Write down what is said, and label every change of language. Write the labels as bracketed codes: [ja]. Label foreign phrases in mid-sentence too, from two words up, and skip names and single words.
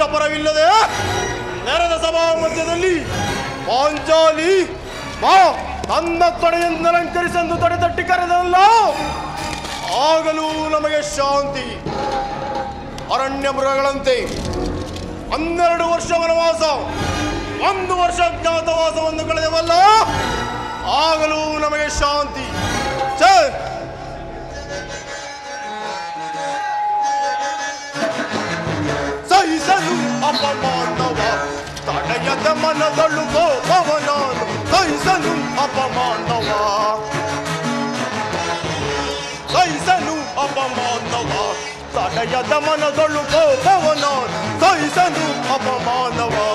[kn] ಪರವಿಲ್ಲದೆ ನೆರೆದ ಸಭಾ ಮಧ್ಯದಲ್ಲಿ ಪಾಂಚಾಲಿ ಬಾ ತನ್ನ ತೊಡೆಯನ್ನು ಅಲಂಕರಿಸೆಂದು ತೊಡೆ ತಟ್ಟಿ ಕರೆದಲ್ಲ ಆಗಲೂ ನಮಗೆ ಶಾಂತಿ ಅರಣ್ಯ ಮೃಗಗಳಂತೆ 12 ವರ್ಷ ವನವಾಸ 1 ವರ್ಷ ಅಜ್ಞಾತವಾಸವನ್ನು ಕಳೆದವಲ್ಲ ಆಗಲೂ ನಮಗೆ ಶಾಂತಿ ಸಹಿಸಲು ಅಪಮಾನವ ತಡೆಯದ ಮನದಳು ಕೋಪವನಾನು ಸಹಿಸಲು ಅಪಮಾನವ ಸಹಿಸಲು ಅಪಮಾನವ ತಡೆಯದ ಮನದಳು ಕೋಪವನಾನು ಸಹಿಸಲು ಅಪಮಾನವ